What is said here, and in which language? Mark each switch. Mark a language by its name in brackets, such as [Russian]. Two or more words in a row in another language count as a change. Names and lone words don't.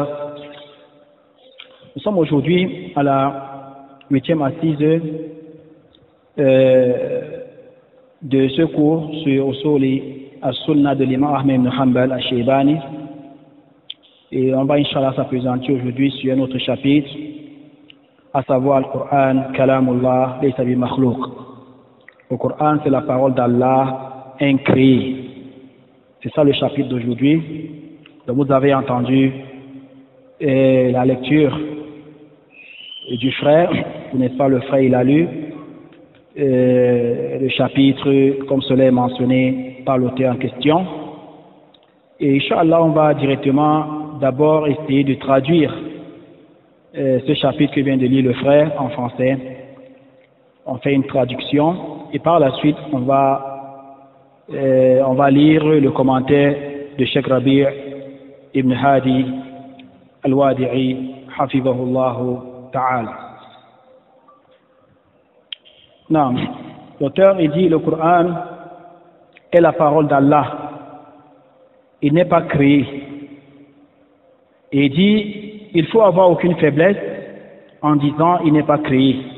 [French] Nous sommes aujourd'hui à la 8e assise de ce cours sur Usuli as-Sunnah de l'imam Ahmed ibn Hanbal al-Shaybani, et on va Inch'Allah s'appesantir aujourd'hui sur un autre chapitre, à savoir le Coran, [Arabic] كلام الله ليس بمخلوق. [French] Le Coran, c'est la parole d'Allah incréée. C'est ça le chapitre d'aujourd'hui. Donc vous avez entendu la lecture du frère, n'est-ce pas, le frère il a lu le chapitre comme cela est mentionné par l'auteur en question. Et Inch'Allah, on va directement d'abord essayer de traduire ce chapitre que vient de lire le frère en français. On fait une traduction et par la suite on va lire le commentaire de Cheikh Rabi' ibn Hadi al-Wadi'i [Arabic] حفظه الله تعالى. [French] Non, l'auteur il dit le Coran est la parole d'Allah, il n'est pas créé. Et il dit il faut avoir aucune faiblesse en disant il n'est pas créé.